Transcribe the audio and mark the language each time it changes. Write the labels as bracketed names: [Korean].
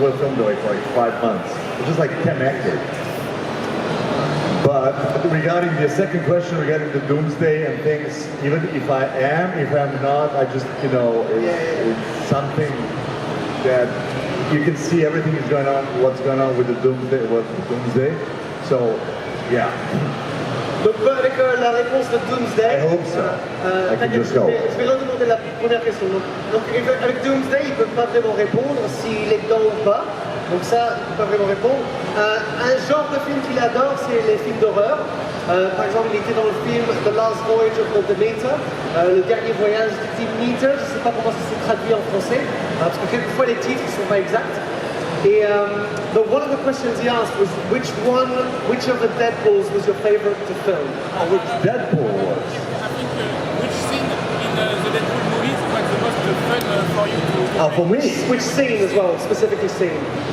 [English] Well filmed like 5 months. It was like connected. But regarding the second question, regarding the Doomsday and things, even if I'm not, I just, you know, it's something that you can see everything is going on, what's going on with the Doomsday. So, yeah. [French] Donc avec la réponse de Doomsday, [English] I hope so. I can just go. [French] Je vais redemander la première question. Donc avec Doomsday, il ne peut pas vraiment répondre s'il est dedans ou pas. Donc ça, il ne peut pas vraiment répondre. Un genre de film qu'il adore, c'est les films d'horreur. Par exemple, il était dans le film The Last Voyage of the Demeter, le dernier voyage de Demeter. Je ne sais pas comment ça s'est traduit en français, parce que quelquefois les titres ne sont pas exacts. [English] Et but one of the questions he asked was which of the Deadpools was your favorite to film? Oh, which Deadpool was? I think which scene in the Deadpool movies was the most fun for you to For me? Which scene as well, specifically scene?